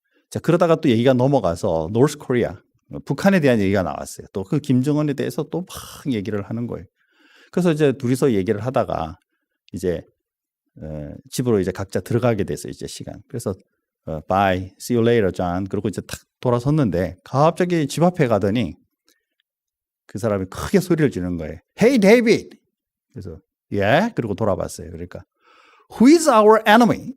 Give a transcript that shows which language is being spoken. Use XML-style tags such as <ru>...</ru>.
<ko>자, 그러다가 또 얘기가 넘어가서 노스 코리아, 북한에 대한 얘기가 나왔어요. 또 그 김정은에 대해서 또 막 얘기를 하는 거예요. 그래서 이제 둘이서 얘기를 하다가 이제 집으로 이제 각자 들어가게 됐어요. 이제 시간. 그래서</ko> <en>bye, see you later, John.</en> <ko>그리고 이제 탁 돌아섰는데 갑자기 집 앞에 가더니 그 사람이 크게 소리를 지르는 거예요.</ko> <en>Hey, David.</en> <ko>그래서</ko> <en>yeah?</en> <ko>그리고 돌아봤어요. 그러니까</ko> <en>Who is our enemy?</en>